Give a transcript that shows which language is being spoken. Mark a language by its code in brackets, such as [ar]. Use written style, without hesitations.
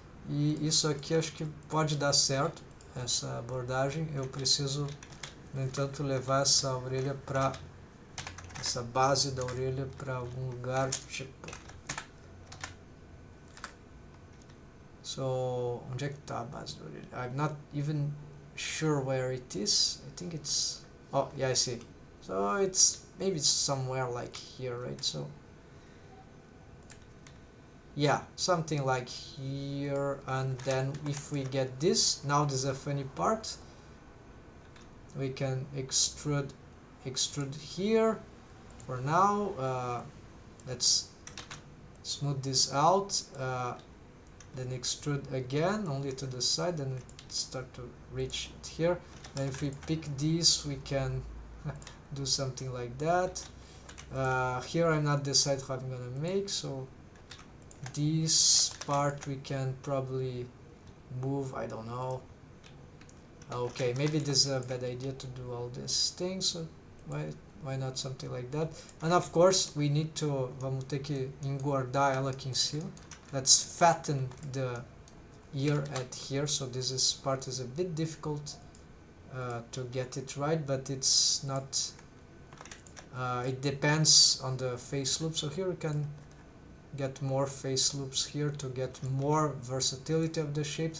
[pt] E isso aqui acho que pode dar certo, essa abordagem. Eu preciso, no entanto, levar essa orelha para, essa base da orelha para algum lugar, tipo, So, onde é que tá a base do orelha? [en] I'm not even sure where it is. I think it's... Oh, yeah, I see. So it's maybe somewhere like here, right? So yeah, something like here. And then if we get this, now there's a funny part. We can extrude here for now. Let's smooth this out. Then extrude again, only to the side, then start to reach it here. Then if we pick these, we can do something like that. Here I'm not decided how I'm gonna make, so this part we can probably move, I don't know. Okay, maybe this is a bad idea to do all these things, so why not something like that? And of course we need to, [pt] vamos ter que engordar ela aqui em cima. [en] Let's fatten the ear at here, so this part is a bit difficult to get it right, but it's not, it depends on the face loop. So here we can get more face loops here to get more versatility of the shapes.